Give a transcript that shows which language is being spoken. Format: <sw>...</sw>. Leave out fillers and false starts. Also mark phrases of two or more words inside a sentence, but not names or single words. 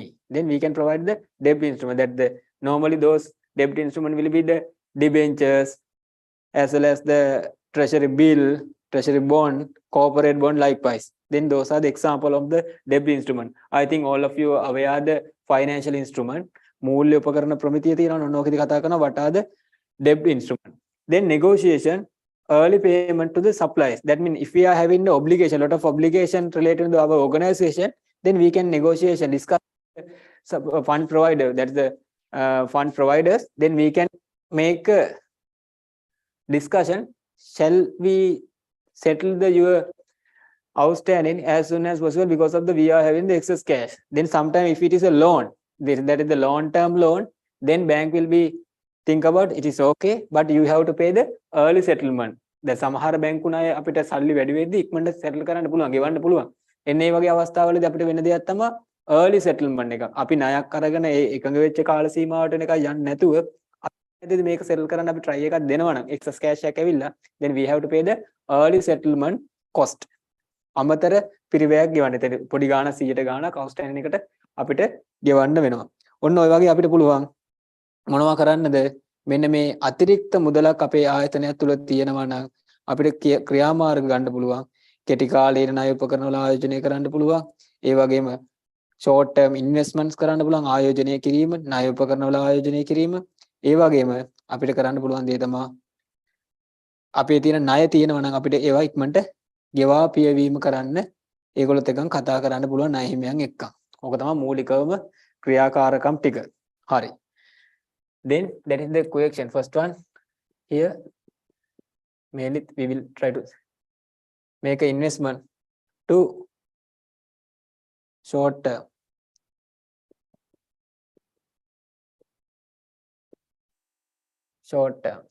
<en>Then we can provide the debt instrument. That the normally those debt instrument will be the debentures, as well as the treasury bill, treasury bond, corporate bond. Likewise. Then those are the example of the debt instrument. I think all of you are aware the financial instrument.</en> <si>මූල්‍ය උපකරණ ප්‍රමිතිය තියෙනවා නෝකෙදි කතා කරනවා</si> <en>what are the debt instrument. Then negotiation, early payment to the suppliers. That means if we are having the obligation, lot of obligation related to our organization, then we can negotiation, discuss fund provider, that's the fund providers. Then we can make a discussion, shall we settle your outstanding as soon as possible because of the we are having the excess cash. Then sometimes if it is a loan, that is the long term loan, then bank will be think about it is okay, but you have to pay the early settlement.</en> <si>The සමහර බැංකුණාය අපිට සල්ලි වැඩි වෙද්දී ඉක්මනට settle කරන්න පුළුවන්, ගෙවන්න පුළුවන්. එන්නේ මේ වගේ අවස්ථාවලදී අපිට වෙන දෙයක් තමයි early settlement එක. අපි ණයක් අරගෙන ඒ එකඟ වෙච්ච කාල සීමාවට එකයි යන්නේ නැතුව අපි මේක settle කරන්න අපි try එකක් දෙනවා නම්</si> <en>excess cash</en> <si>එකක් ඇවිල්ලා,</si> <en>then we have to pay the early settlement cost.</en> <si>අමතර පිරිවැයක් ගෙවන්න. එතන පොඩි ගාණක් 100ට ගාණක් outstanding එකට අපිට ගෙවන්න වෙනවා. ඔන්න ඔය වගේ අපිට පුළුවන් මොනවා කරන්නද? මෙන්න මේ අතිරික්ත මුදලක් අපේ ආයතනය තුළ තියෙනවා නම් අපිට ක්‍රියාමාර්ග ගන්න පුළුවන්. කෙටි කාලීන ණය උපකරණ වල ආයෝජනය කරන්න පුළුවන්. ඒ වගේම</si> <en>short term investments</en> <si>කරන්න පුළුවන් ආයෝජනය කිරීම, ණය උපකරණ වල ආයෝජනය කිරීම. ඒ වගේම අපිට කරන්න පුළුවන් දේ තමයි අපේ තියෙන ණය තියෙනවා නම් අපිට ඒවා ඉක්මනට ගෙවා පියවීම කරන්න ඒගොල්ලොත් එක්කන් කතා කරන්න පුළුවන් ණය හිමියන් එක්ක. ඕක තමයි මූලිකවම ක්‍රියාකාරකම් ටික. හරි.</si> <en>Then that is the correction. First one here, mainly we will try to make an investment to short term. Short terms.</en>